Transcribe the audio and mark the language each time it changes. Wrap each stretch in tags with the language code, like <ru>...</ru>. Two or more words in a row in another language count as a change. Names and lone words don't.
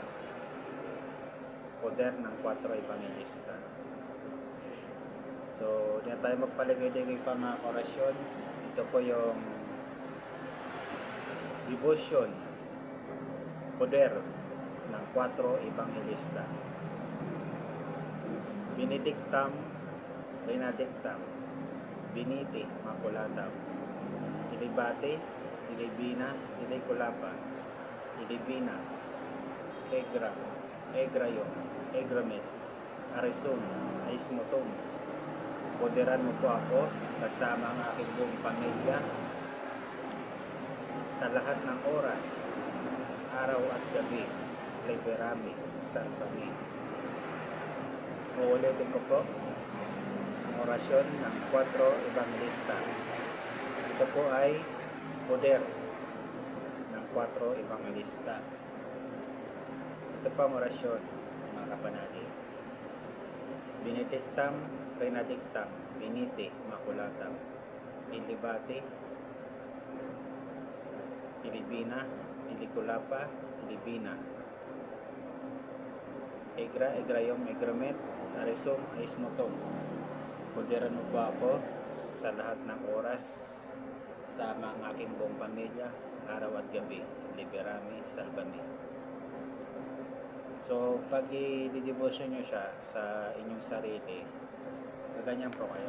<tl>Poder ng 4 Evangelista. So, diyan tayo magpaligay-ligay pa mga orasyon. Ito po yung devotion, poder ng 4 Evangelista.</tl> <la>Benedictam, Benedictam, Biniti, Maculatam, Ilibate, Ilibina, Iliculapa, Ilibina, Egra, Egrayong, Egramet, Arizon, Aismotum.</la> <tl>Poderan mo po ako kasama ang aking buong pamilya sa lahat ng oras, araw at gabi.</tl> <la>Liberami, salvami.</la> <tl>Uulitin ko po ang orasyon ng 4 Evangelista. Ito po ay poder ng 4 Evangelista. Ito po ang orasyon mga kapanalig.</tl> <la>Benedictam, Benedictam, Biniti, Maculatam, Ilibate, Ilibina, Iliculapa, Ilibina, Egra, Egrayom, Egramet, Arizon, Aismotom.</la> <tl>Poderan mo po ako sa lahat ng oras, sama ang aking buong pamilya, araw at gabi. Liberami, salvami. So, pag i-devotion nyo siya sa inyong sarili, ganyan po kayo.</tl>